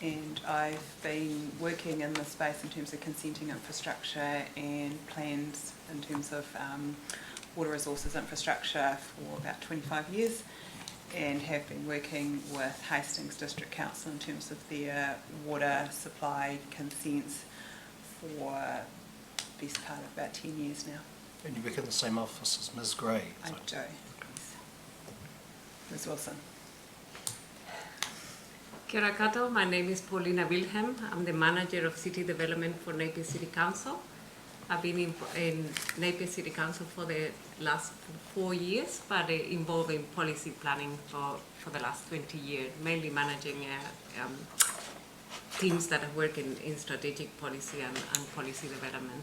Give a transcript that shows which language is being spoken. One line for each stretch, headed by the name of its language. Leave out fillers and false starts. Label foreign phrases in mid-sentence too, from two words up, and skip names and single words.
English: and I've been working in this space in terms of consenting infrastructure and plans in terms of water resources infrastructure for about 25 years, and have been working with Hastings District Council in terms of their water supply consents for the best part of about 10 years now. And you work in the same office as Ms Gray? I do. Yes. Ms Wilson.
Māori: Kia ora koutou,
English: my name is Paulina Wilhelm. I'm the manager of city development for Napier City Council. I've been in Napier City Council for the last 4 years, but involved in policy planning for the last 20 years, mainly managing teams that work in strategic policy and policy development.